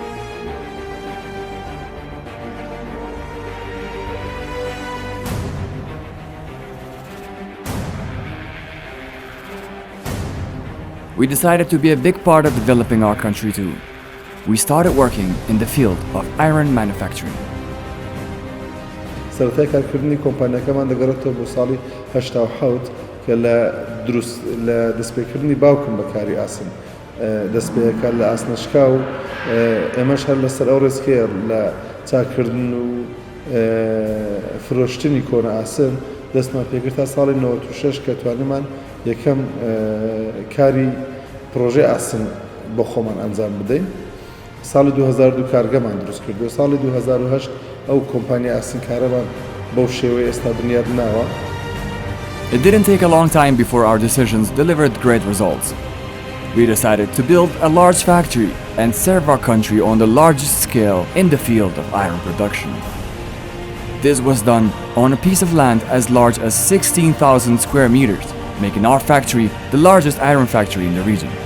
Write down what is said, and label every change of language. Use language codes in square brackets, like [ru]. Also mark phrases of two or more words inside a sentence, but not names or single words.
[en] We decided to be a big part of developing our country too. We started working in the field of iron manufacturing. [ckb] سەرەتای کارکردنی کۆمپانیەکەمان دەگەڕێتەوە بۆ ساڵی 1970 کە لە دەستپێکردنی باوکم بەکاری ئاسن دەستپێکە لە ئاسنەشکا و ئێمەش هەر لەسەر ئەو ڕێزکەیە لە چاکردن و فرۆشتنی کۆنە ئاسن دەستمان پێکرد تا ساڵی 96 کە توانیمان یەکەم کاری پرۆژەی ئاسن بۆ خۆمان ئەنجام بدەین. ساڵی 2002 کارگەمان دروست کردو. ساڵی 2008 ئەو کۆمپانیا ئاسنکارەمان بەو شێوەیە ئێستا بنیاد ناوە. [en] It didn't take a long time before our decisions delivered great results. We decided to build a large factory and serve our country on the largest scale in the field of iron production. This was done on a piece of land as large as 16,000 square meters, making our factory the largest iron factory in the region.